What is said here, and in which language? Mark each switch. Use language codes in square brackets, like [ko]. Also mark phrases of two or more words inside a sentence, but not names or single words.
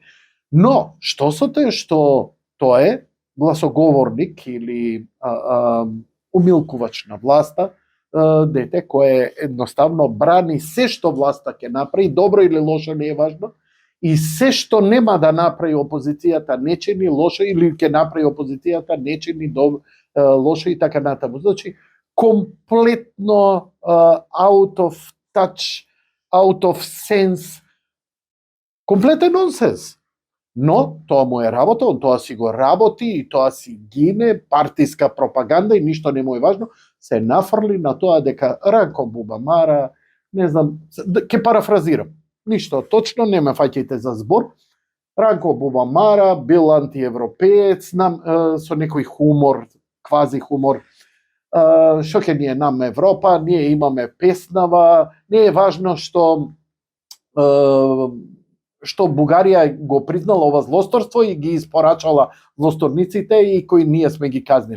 [mk] Но, што со те што тоа е гласоговорник или умилкувач на власта, дете кое едноставно брани се што власта ќе направи, добро или лошо не е важно, и се што нема да направи опозицијата не чини лошо или ќе направи опозицијата не чини лошо и така натаму. Значи, комплетно [en] out of touch, out of sense, [mk] комплетен нонсенс. Но тоа му е работа, он тоа си го работи и тоа си гине, партиска пропаганда и ништо не му е важно, се нафрли на тоа дека Ранко Бубамара, не знам, ќе парафразирам, ништо точно, не ме фаќајте за збор, Ранко Бубамара бил антиевропеец, со некој хумор, квази хумор, што ќе ни е нам Европа, ние имаме песнава, не е важно што Бугарија го признала ова злосторство и ги испорачала злосторниците и кои ние сме ги казнили.